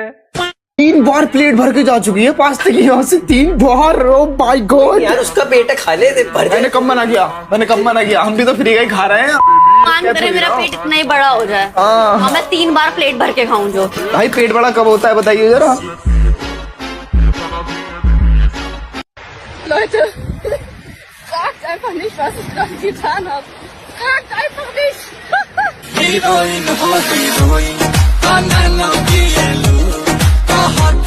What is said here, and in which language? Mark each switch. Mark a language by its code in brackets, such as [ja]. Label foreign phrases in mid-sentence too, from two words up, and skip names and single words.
[hi] 3 बार प्लेट भर के जा चुकी है पास्ते की, यहाँ से 3 बार। [en] Oh my god [hi] यार, उसका पेट खा ले। मैंने कब मना किया? हम भी तो फ्री का ही खा रहे हैं। मान करे मेरा पेट इतना ही बड़ा हो जाए और मैं 3 बार प्लेट भर के खाऊं जो। भाई पेट बड़ा कब होता है बताइए जरा। [de] Leute, fragt einfach nicht, was ich gerade getan habe. Fragt einfach nicht.